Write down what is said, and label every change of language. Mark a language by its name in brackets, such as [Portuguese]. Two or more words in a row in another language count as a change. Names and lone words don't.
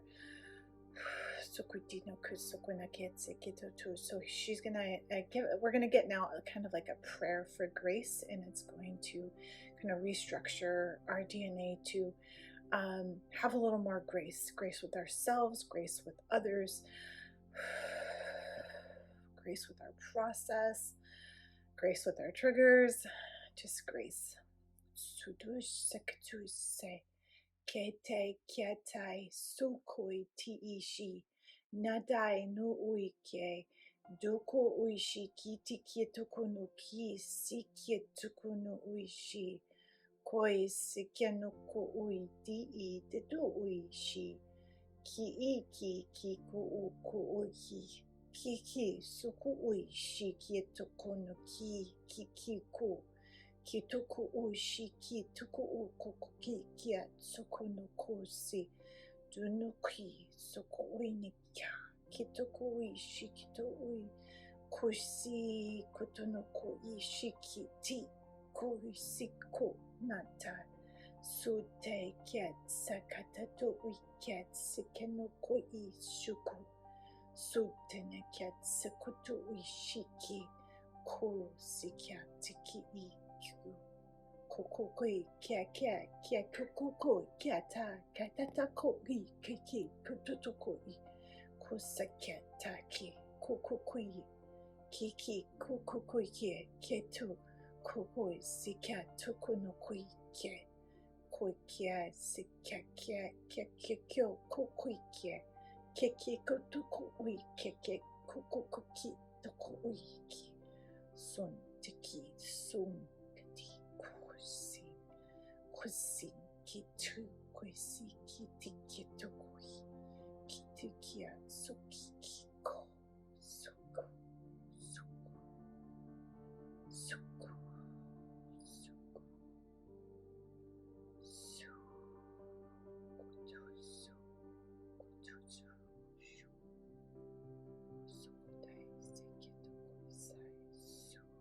[English] So she's gonna we're gonna get now kind of like a prayer for grace, and it's going to kind of restructure our DNA to have a little more grace with ourselves, grace with others, grace with our process, grace with our triggers, just grace. Kete kietai sukoi tiishi nadai no uike doko uishi kiti kietuko no ki si kietuko no uishi koi sikiano ko ui di te do uishi ki ku u ko uiki ki suku uishi kietuko no ki ko ki tuku uishi ki tuku u koko ki kia tsuku no kosi duno ki suku ui ni kia ki tuku uishi ki to ui kosi koto no ko ishi ki ti ko isi ko nata sute kiat sakata to ui kiat sikeno ko I shuku sute ne kiat sakuto uishi ki ko sikiat ki I Kokoi kia kokoko kia ta koi kiki kututokoi kosakia taki kokokoi kiki kokokoi ketu kokoi sikia tokonokoi koi kia sikia kyo kokoi keke kotokoi keke kokokoki tokoi son tiki son Kusi kitu kusi kiti kitu kui kiti kia suki kiko suku suku suku suku su kutu su kutu su sukutai sekitu kuisai su